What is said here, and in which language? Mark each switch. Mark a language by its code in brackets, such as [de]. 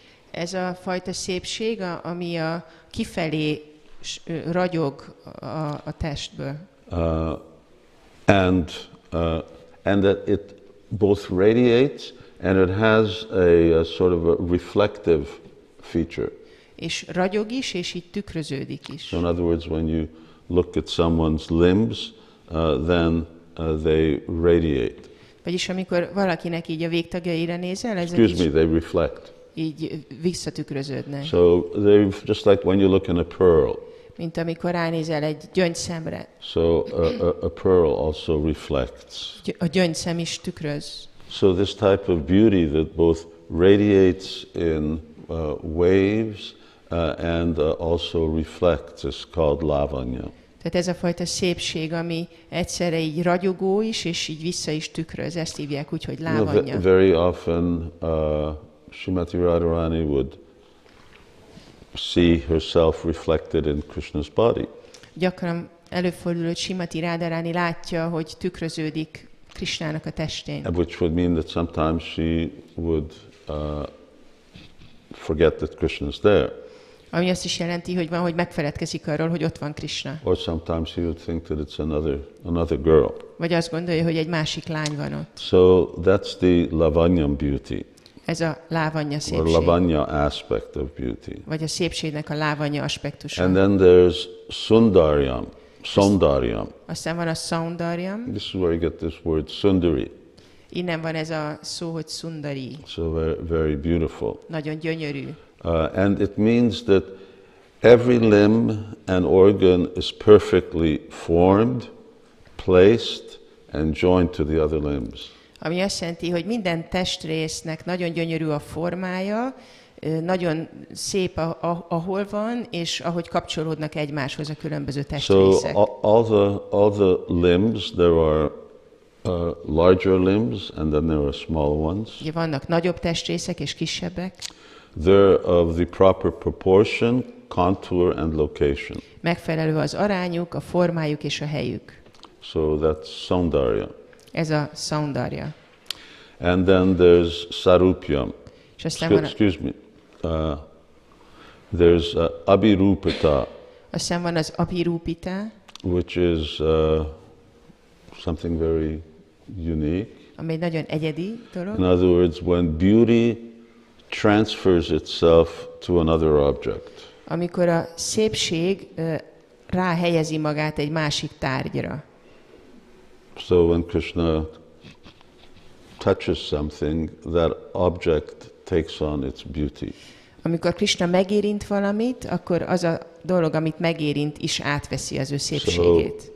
[hu] Ez a fajta szépség, ami a kifelé ragyog a testből. [en] And that it both radiates and it has a sort of a reflective feature. [hu] És ragyog is, és így tükröződik is. [en] So in other words, when you look at someone's limbs, then they radiate. [hu] Vagyis amikor valakinek így a végtagjaira nézel, ezek [en] Excuse [hu] is [en] me, they reflect. [hu] így visszatükröződnek. [en] So they're just like when you look in a pearl. [hu] Mint amikor ránézel egy gyöngyszemre. [en] So a pearl also reflects. [hu] A gyöngyszem is tükröz. [en] So this type of beauty that both radiates in waves and also reflects is called lavanya. [hu] Tehát ez a fajta szépség, ami egyszerre így ragyogó is, és így vissza is tükröz. Ezt hívják úgy, hogy lávanya. [en] Very often Srimati Radharani would see herself reflected in Krishna's body. [hu] Gyakran előfordul, hogy Srimati Radharani látja, hogy tükröződik Krishnának a testén. [en] Which would mean that sometimes she would forget that Krishna is there. [hu] Ami azt is jelenti, hogy van, hogy megfeledkezik arról, hogy ott van Krishna. [en] Or sometimes she would think that it's another girl. [hu] Vagy azt gondolja, hogy egy másik lány van ott. [en] So that's the lavanyam beauty. [hu] Ez a lávanya [en] Or [hu] szépség. [en] lavanya aspect of beauty. [hu] Vagy a szépségnek a lávanya aspektusa. [en] And then there's sundaryam. [hu] Saundaryam. Aztán van a saundaryam. [en] This is where you get this word sundari. [hu] Innen van ez a szó, hogy sundari. [en] So very, very beautiful. [hu] Nagyon gyönyörű. [en] And it means that every limb and organ is perfectly formed, placed, and joined to the other limbs. [hu] Ami azt jelenti, hogy minden testrésznek nagyon gyönyörű a formája, nagyon szép, ahol van, és ahogy kapcsolódnak egymáshoz a különböző testrészek. [en] So all the limbs, there are larger limbs, and then there are small ones. [hu] Ugye vannak nagyobb testrészek és kisebbek. [en] They're of the proper proportion, contour, and location. [hu] Megfelelő az arányuk, a formájuk és a helyük. [en] So that's saundarya. [hu] Ez a saundarya. [en] And then there's sarupyam. [hu] És aztán van [en] Excuse me. There's abhirupata, [hu] aztán van az abhirupita, [en] which is something very unique. [hu] ami egy nagyon egyedi dolog. [en] In other words, when beauty transfers itself to another object. [hu] Amikor a szépség ráhelyezi magát egy másik tárgyra. [en] So when Krishna touches something, that object takes on its beauty. [hu] Amikor Krishna megérint valamit, akkor az a dolog, amit megérint, is átveszi az ő szépségét.